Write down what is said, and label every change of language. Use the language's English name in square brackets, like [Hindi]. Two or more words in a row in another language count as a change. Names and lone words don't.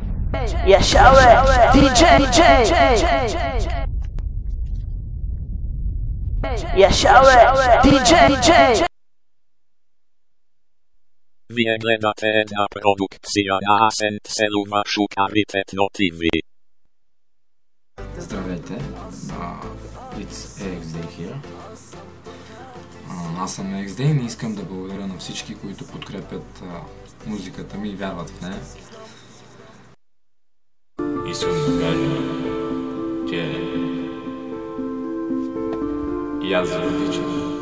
[Arabic] يا شاوي دي جي يا شاوي دي جي [Bulgarian] Вие гледате една продукция на Асент Селува Шукавитетно ТВ. Здравейте, [English] it's XD here. [Bulgarian] Аз съм XD и искам да благодаря на всички, които подкрепят музиката ми и вярват в нея. Искам да кажа, че и аз ви обичам.